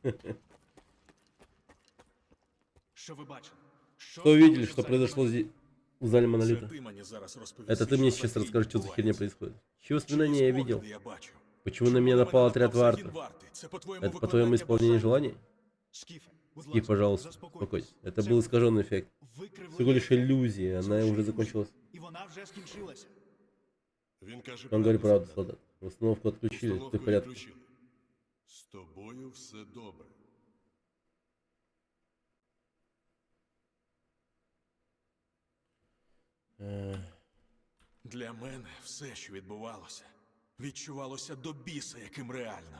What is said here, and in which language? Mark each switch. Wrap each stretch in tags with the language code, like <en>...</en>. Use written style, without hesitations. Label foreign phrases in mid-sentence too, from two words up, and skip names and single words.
<uk>Що ви бачили?</uk> <ru>Что видели, что произошло здесь? в зале</ru> <uk>Це</uk> <ru>монолита.</ru> <uk>ти мені зараз розповісти,</uk> <ru>Это ты мне</ru> <uk>що</uk> <ru>сейчас</ru> <uk>за</uk> <ru>расскажешь, что</ru> <uk>хрінь</uk> <ru>за херня</ru> <uk>відбувається.</uk> <ru>происходит. Чьи</ru> <uk>Чиї</uk> <ru>воспоминания я видел?</ru> <uk>спогади я бачу?</uk> <ru>Почему на</ru> <uk>Чому</uk> <ru>меня напал отряд</ru> <uk>напав</uk> <ru>Варта?</ru> <uk>загін варти? Це по-твоєму</uk> <ru>Это по-твоему исполнение желаний?</ru> <uk>Скіфе, будь</uk> <ru>Скиф, пожалуйста,</ru> <uk>заспокойтесь.</uk> <ru>успокойся. Это</ru> <uk>Це</uk> <ru>был искаженный эффект.</ru> <uk>викривлення</uk> <ru>Всего лишь</ru> <uk>ефекту.</uk> <ru>иллюзия,</ru> <uk>Це</uk> <ru>она</ru> <uk>лише</uk> <ru>уже</ru> <uk>ілюзія,</uk> <ru>закончилась.</ru> <uk>І вона вже скінчилася. Він каже,</uk> <ru>Он говорит правду, солдат.</ru> <uk>солдат.</uk> <ru>Установку отключили, ты</ru> <uk>Установку</uk> <ru>в порядке.</ru> <uk>відключили. З тобою все добре. Для мене все, що відбувалося, відчувалося до біса яким реальним.</uk>